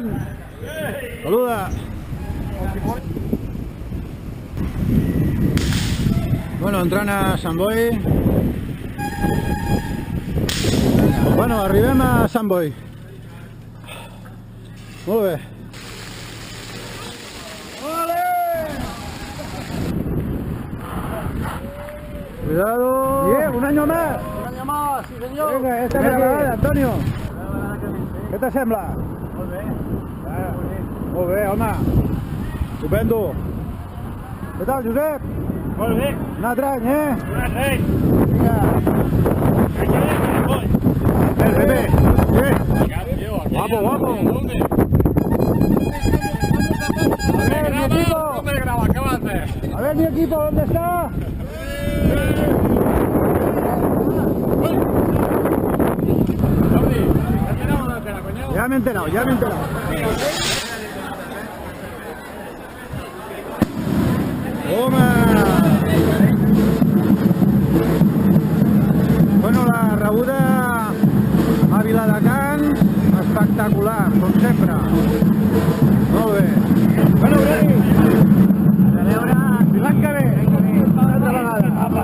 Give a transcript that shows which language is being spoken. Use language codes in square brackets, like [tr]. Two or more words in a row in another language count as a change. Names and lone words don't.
[es] Saluda. [ca] Bueno, entrant a Sant Boi. Bueno, arribem a Sant Boi. Molt bé. [es] Cuidado. Bien, un año más. Un año más, [ca] sí senyor. [es] Venga, esta es la acabada, Antonio. [ca] Què t'assembla? Molt bé. Molt bé, home. Estupendo. Què tal, Josep? Molt bé. Un altre any, eh? Un altre any. Vinga. Bé. [es] Guapo. A ver, mi equipo. A ver, mi equipo, ¿dónde está? Ya me he enterado. ¡Toma! [ca] Bueno, la rebuda a Viladecans, espectacular, com sempre. Molt bé. Bueno, Breni, a veure, l'any que ve, altra vegada.